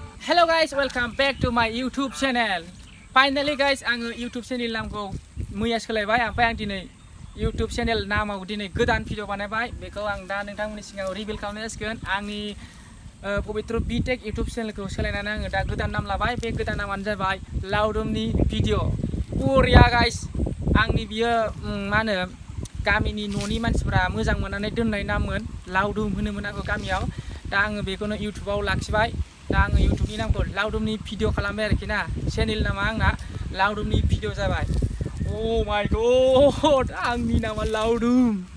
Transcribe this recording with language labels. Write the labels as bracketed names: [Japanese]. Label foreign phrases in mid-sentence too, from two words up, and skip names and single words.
[English] Hello guys, welcome back to my YouTube channel. Finally guys, [Bodo] आङो [English] YouTube channel [Bodo] नामखौ मैया सोलायबाय ओमफ्राय आं दिनै [English] YouTube channel [Bodo] नामाव दिनै गोदान भिडिअ बानायबाय बेखौ आं दा नोंथांमोननि सिगाङाव रिभिल खालामनाय जासिगोन आंनि पवित्र बीटेक YouTube चेनेलखौ सोलायनानै आङो दा गोदान नाम लाबाय बे गोदान नामानो जाबाय लाउडुमनि भिडिअ बरिया गाइस आंनि बियो मा होनो गामिनि न'नि मानसिफोरा मोजां मोननानै दोननाय नाममोन लाउडुम होनोमोन आंखौ गामियाव दा आङो बेखौनो YouTubeआव लाखिबाय दा आङो YouTubeनि नामखौ लाउडुमनि भिडिअ खालामबाय आरोखि ना चेनेल नामा आंना लाउडुमनि भिडिअ जाबाय [English] oh my god [Bodo] आंनि नामा लाउडुम